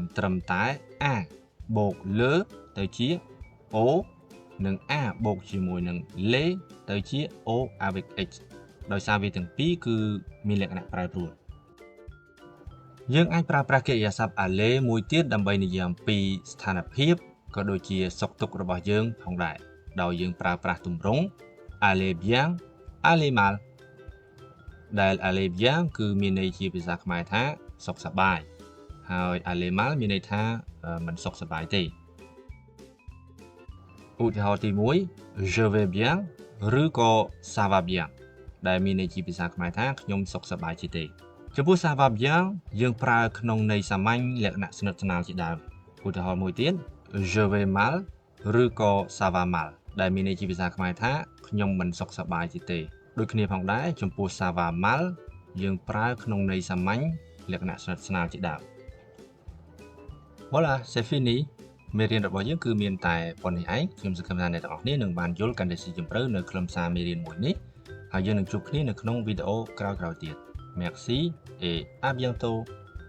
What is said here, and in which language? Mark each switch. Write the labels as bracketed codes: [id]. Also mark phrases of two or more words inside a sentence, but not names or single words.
[km] ត្រឹមតែ a បូក le ទៅជា o និង a បូកជាមួយនឹង le ទៅជា [fr] o avec x [km] ដោយសារវា ទាំងពីរគឺមានលក្ខណៈប្រែប្រួលយើងអាចប្រើប្រាស់កិរិយាសព្ទ aller មួយទៀតដើម្បីនិយាយអំពីស្ថានភាពក៏ដូចជាសុខទុក្ខរបស់យើងផងដែរដោយយើងប្រើប្រាស់ទម្រង់ [fr] aller bien aller mal [km] ដែល [fr] aller bien [km] គឺមានន័យជាភាសាខ្មែរថាសុខសប្បាយហើយ [fr] aller mal [km] មានន័យថាមិនសុខសប្បាយទេ ឧទាហរណ៍ទី1 [fr] je vais bien [km] ឬក៏ [fr] ça va bien [km] ដែលមានន័យជាភាសាខ្មែរថាខ្ញុំសុខសប្បាយជាទេចំពោះ [fr] ça va bien [km] យើង ប្រើក្នុងន័យសាមញ្ញលក្ខណៈស្និទ្ធស្នាលជាដើមឧទាហរណ៍មួយទៀត [fr] je vais mal [km] ឬក៏ [fr] ça va [km] mal ដែលមានន័យជាភាសាខ្មែរថាខ្ញុំមិនសុខសប្បាយជាទេដូចគ្នាផងដែរចំពោះ [fr] ça va mal [km] យើងប្រើក្នុងន័យសាមញ្ញលក្ខណៈស្និទ្ធស្នាលជាដើម [fr] Voilà c'est fini [km] មេរៀនរបស់យើងគឺមានតែប៉ុណ្ណេះឯងខ្ញុំសង្ឃឹមថាអ្នកទាំងអស់គ្នានឹងបានយល់កាន់តែស៊ីជម្រៅនៅខ្លឹមសារមេរៀនមួយនេះហើយយើងនឹងជួបគ្នានៅក្នុងវីដេអូក្រោយៗទៀត [fr] Merci et à bientôt